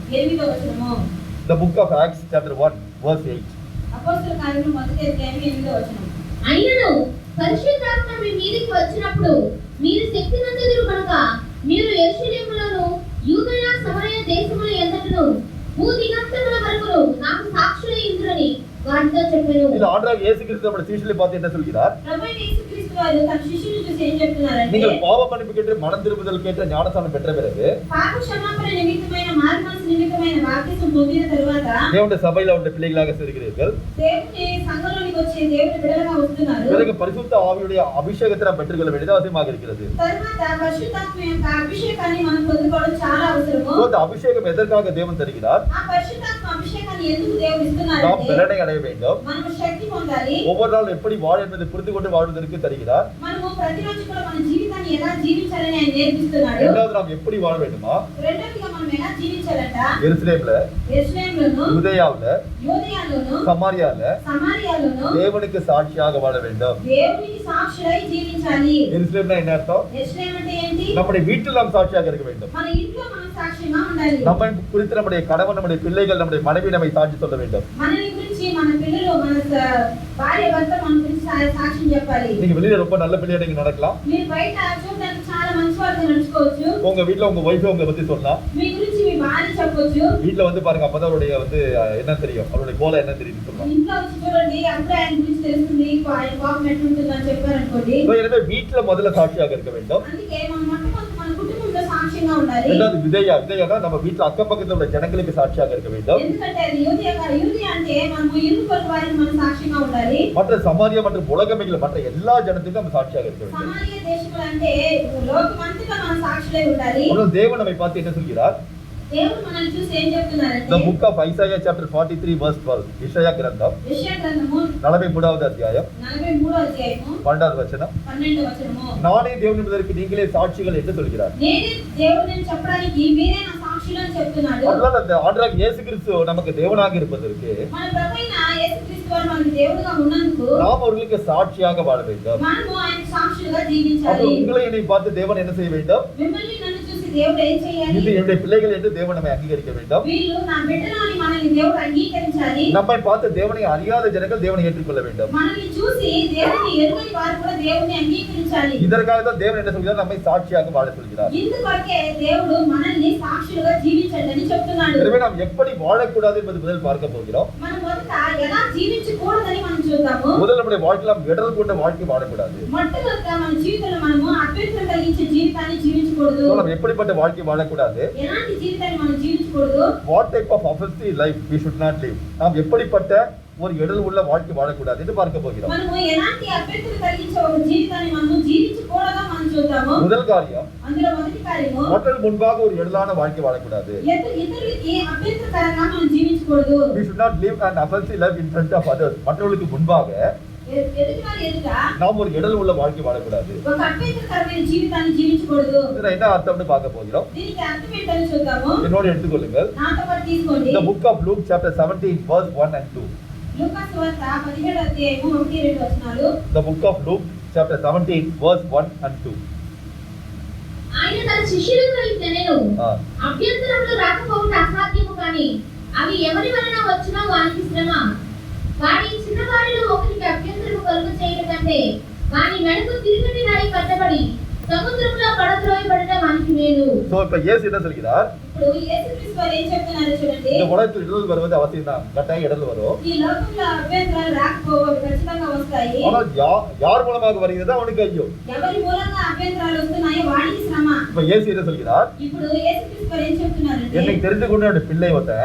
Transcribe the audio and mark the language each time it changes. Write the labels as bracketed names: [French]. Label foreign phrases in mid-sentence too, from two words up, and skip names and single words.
[Telugu] 8వ వచనము. [English] The book of Acts chapter 1 verse 8. [Telugu] అపోస్తల కార్యములు మొదటి అధ్యాయం 8వ వచనం. అయినను పరిశుద్ధాత్మ మీ మీదికి వచ్చినప్పుడు మీరు శక్తి నందుదురు కనుక మీరు యెరూషలేములోను యూదయ సమరయ దేశముల యంతటను భూదిగంతముల వరకును నాకు సాక్షులై ఉండురని వారితో చెప్పెను. [Tamil] இது ஆண்டவர் இயேசு கிறிஸ்து நம்முடைய சீஷர்களை பார்த்து என்ன சொல்கிறார்? [Telugu] ప్రభువైన యేసుక్రీస్తు వారు తన శిష్యులను చూసి ఏం చెప్తున్నారంటే [Tamil] நீங்கள் பாவ மன்னிப்பு கேட்டு மனம் திரும்புதல் கேட்ட ஞானஸ்நானம் பெற்ற பிறகு [Telugu] పాప క్షమాపణ నిమిత్తమైన మారుమనసు నిమిత్తమైన బాప్తిసం పొందిన తరువాత [Tamil] தேவனுடைய சபையில அவருடைய பிள்ளைகளாக சேர்க்கிறீர்கள். [Telugu] దేవుని సంఘంలోనికి వచ్చి దేవుని బిడ్డలుగా వస్తున్నారు. [Tamil] பிறகு பரிசுத்த ஆவியுடைய அபிஷேகத்தை நாம் பெற்றுக்கொள்ள வேண்டியது அவசியமாக இருக்கிறது. [Telugu] తరువాత పరిశుద్ధాత్మ యొక్క అభిషేకాన్ని మనం పొందుకోవడం చాలా అవసరము. [Tamil] அந்த அபிஷேகம் எதற்காக தேவன் தருகிறார்? [Telugu] ఆ పరిశుద్ధాత్మ అభిషేకాన్ని ఎందుకు దేవుడు ఇస్తున్నారు [Tamil] நாம் [Telugu] అంటే [Tamil] பலனை அடைய வேண்டும். [Telugu] మనం శక్తి పొందాలి. [Tamil] ஒவ்வொரு நாள் எப்படி வாழ என்பதை புரிந்து கொண்டு வாழ்வதற்கு தருகிறார். [Telugu] మనము ప్రతిరోజు కూడా మన జీవితాన్ని ఎలా జీవించాలని ఆయన నేర్పిస్తున్నాడు. [Tamil] இரண்டாவது நாம் எப்படி வாழ வேண்டுமா? [Telugu] రెండవదిగా మనం ఎలా జీవించాలంట? [Tamil] எருசலேம்ல, [Telugu] యెరూషలేములోను, [Tamil] யூதேயாவுல, [Telugu] యూదయలోను, సమారియాలోను [Tamil] தேவனுக்கு சாட்சியாக வாழ வேண்டும். [Telugu] దేవునికి సాక్షులై జీవించాలి. [Tamil] எருசலேம்னா என்ன அர்த்தம்? [Telugu] యెరూషలేం అంటే ఏంటి? [Tamil] நம்முடைய வீட்டில் நாம் சாட்சியாக இருக்க வேண்டும். [Telugu] మన ఇంట్లో మనం సాక్షిగా ఉండాలి. [Tamil] நம்மை குறித்து நம்முடைய கணவன், நம்முடைய பிள்ளைகள், நம்முடைய மனைவி நம்மை சாட்சி சொல்ல வேண்டும். [Telugu] మనని గురించి మన పిల్లలు మన భార్య భర్త మన గురించి సాక్ష్యం చెప్పాలి. [Tamil] நீங்க வெளியில ரொம்ப நல்ல பிள்ளையா நீங்க நடக்கலாம். [Telugu] మీరు బయట చూడడానికి చాలా మంచి వాళ్ళగా నడుచుకోవచ్చు. [Tamil] உங்க வீட்ல உங்க வைஃப் உங்களை பத்தி சொல்லலாம். [Telugu] మీ గురించి మీ భార్య చెప్పొచ్చు. [Tamil] வீட்ல வந்து பாருங்க, அப்பதான் அவருடைய வந்து என்ன தெரியும், அவருடைய கோலம் என்ன தெரியும் சொல்லலாம். [Telugu] ఇంట్లో వచ్చి చూడండి, అప్పుడే ఆయన గురించి తెలుస్తుంది, ఆయన కోపం ఎట్లుంటుందని చెప్పారనుకోండి. [Tamil] எனவே வீட்ல முதல்ல சாட்சியாக இருக்க வேண்டும். [Telugu] అందుకే మనం మొట్టమొదటి మన కుటుంబంలో సాక్ష్యంగా ఉండాలి. [Tamil] இரண்டாவது விதையா நம்ம வீட்ல அக்கம் பக்கத்துல உள்ள ஜனங்களுக்கு சாட்சியாக இருக்க வேண்டும். [Telugu] ఎందుకంటే అది యూదయ అంటే మనము ఇరుగు పొరుగు వారికి మనం సాక్ష్యంగా ఉండాలి. [Tamil] மற்ற சமாரியா மற்றும் உலகமைகள் மற்ற எல்லா ஜனத்துக்கும் நம்ம சாட்சியாக இருக்க வேண்டும். [Telugu] సమారియ దేశములు అంటే లోకమంతటా మనం సాక్షులై ఉండాలి. [Tamil] அப்புறம் தேவன் நம்மை பார்த்து என்ன சொல்கிறார்? [Telugu] దేవుడు మనల్ని చూసి ఏం చెప్తున్నారంటే [English] The book of Isaiah chapter 43 verse 12. [Telugu] యెషయా గ్రంథం యెషయా గ్రంథము 43వ అధ్యాయం 43వ అధ్యాయము 12వ వచనం. 12వ వచనము. [Tamil] நானே தேவன் என்பதற்கு நீங்களே சாட்சிகள் என்று சொல்கிறார். [Telugu] నేనే దేవుడిని చెప్పడానికి మీరే నా సాక్షులు అని చెప్తున్నాడు. [Tamil] அதனால அந்த ஆண்டவராக இயேசு கிறிஸ்து நமக்கு தேவனாக இருப்பதற்கு [Telugu] మన ప్రభువైన యేసుక్రీస్తు వారు మనకి దేవుడుగా ఉన్నందుకు [Tamil] நாம் அவர்களுக்கு சாட்சியாக வாழ வேண்டும். [Telugu] మనము ఆయన సాక్షులుగా [Tamil] அப்ப [Telugu] జీవించాలి. [Tamil] உங்களை என்னை பார்த்து தேவன் என்ன செய்ய வேண்டும்? [Telugu] మిమ్మల్ని నన్ను చూసి దేవుడు ఏం చేయాలి? [Tamil] இது என்னுடைய பிள்ளைகள் என்று தேவன் நம்மை அங்கீகரிக்க வேண்டும். [Telugu] వీళ్ళు నా బిడ్డలు అని మనల్ని దేవుడు అంగీకరించాలి. [Tamil] நம்மை பார்த்து தேவனை அறியாத ஜனங்கள் தேவனை ஏற்றுக்கொள்ள வேண்டும். [Telugu] మనల్ని చూసి దేవుని ఎరుగని వారు కూడా దేవుని అంగీకరించాలి. [Tamil] இதற்காக தான் தேவன் என்ன சொல்கிறார்? நம்மை சாட்சியாக வாழ சொல்கிறார். [Telugu] ఇందుకొరకే దేవుడు మనల్ని సాక్షులుగా జీవించండి అని చెప్తున్నాడు. [Tamil] எனவே நாம் எப்படி வாழக்கூடாது என்பது முதல் பார்க்க போகிறோம். [Telugu] మనం మొదట ఎలా జీవించకూడదని మనం చూద్దాము. [Tamil] முதல்ல நம்முடைய வாழ்க்கையில இடர் கொண்ட வாழ்க்கை வாழக்கூடாது. [Telugu] మొట్టమొదట మన జీవితంలో మనము అభ్యంతరం కలిగించే జీవితాన్ని జీవించకూడదు. [Tamil] நாம் எப்படிப்பட்ட வாழ்க்கை வாழக்கூடாது? [Telugu] ఎలాంటి జీవితాన్ని మనం జీవించకూడదు? [English] What type of offensive life we should not live? [Tamil] நாம் எப்படிப்பட்ட ஒரு இடர் உள்ள வாழ்க்கை வாழக்கூடாது என்று பார்க்க போகிறோம். [Telugu] మనము ఎలాంటి అభ్యంతరం కలిగించే ఒక జీవితాన్ని మనము జీవించకూడదో మనం చూద్దాము. [Tamil] முதல் காரியம், [Telugu] అందులో మొదటి కార్యము [Tamil] மக்கள் முன்பாக ஒரு இடலான வாழ்க்கை வாழக்கூடாது. [Telugu] ఇతరులకి అభ్యంతరకరంగా మనం జీవించకూడదు. [English] We should not live an offensive life in front of others. [Tamil] மற்றவர்களுக்கு முன்பாக [Telugu] ఎదుటివారి ఎదుట [Tamil] நாம் ஒரு இடர் உள்ள வாழ்க்கை வாழக்கூடாது. [Telugu] ఒక అభ్యంతరకరమైన జీవితాన్ని జీవించకూడదు. [Tamil] இதுல என்ன அர்த்தம்னு பார்க்க போகிறோம். [Telugu] దీనికి అర్థం ఏంటో చూద్దాము. [Tamil] என்னோட எடுத்துக்கொள்ளுங்கள். [Telugu] నాతో పాటు తీసుకోండి. [English] The book of Luke chapter 17 verse 1 and 2. [Telugu] లూకా సువార్త 17వ అధ్యాయము 1-2 వచనాలు. [English] The book of Luke chapter 17 verse 1 and 2. [Telugu] ఆయన తన శిష్యులతో ఇట్లనెను, అభ్యంతరములు రాకపోవుట అసాధ్యము కానీ అవి ఎవరి వలన వచ్చినా వానికి శ్రమ. వాడి చిన్న వారిలో ఒకరికి అభ్యంతరము కలుగ చేయడం కంటే వాని మెడకు తిరుగటి రాయి కట్టబడి సముద్రంలో పడద్రోయబడడం వానికి మేలు. [Tamil] So இப்ப இயேசு என்ன சொல்கிறார்? [Telugu] ఇప్పుడు యేసుక్రీస్తు వారు ఏం చెప్తున్నారో చూడండి. [Tamil] இந்த உலகத்தில் இடர்கள் வருவது அவசியம் தான். கட்டாயம் இடர்கள் வரும். [Telugu] ఈ లోకంలో అభ్యంతరాలు రాకపోవు ఖచ్చితంగా వస్తాయి. [Tamil] ஆனால் யார் மூலமாக வருகிறது அவனுக்கு ஐயோ. [Telugu] ఎవరి మూలంగా అభ్యంతరాలు వస్తున్నాయో వాడికి శ్రమ. [Tamil] இப்ப இயேசு என்ன சொல்கிறார்? [Telugu] ఇప్పుడు యేసుక్రీస్తు వారు ఏం చెప్తున్నారంటే, [Tamil] என்னை தெரிந்து கொண்ட என்னுடைய பிள்ளை ஒருத்தன்,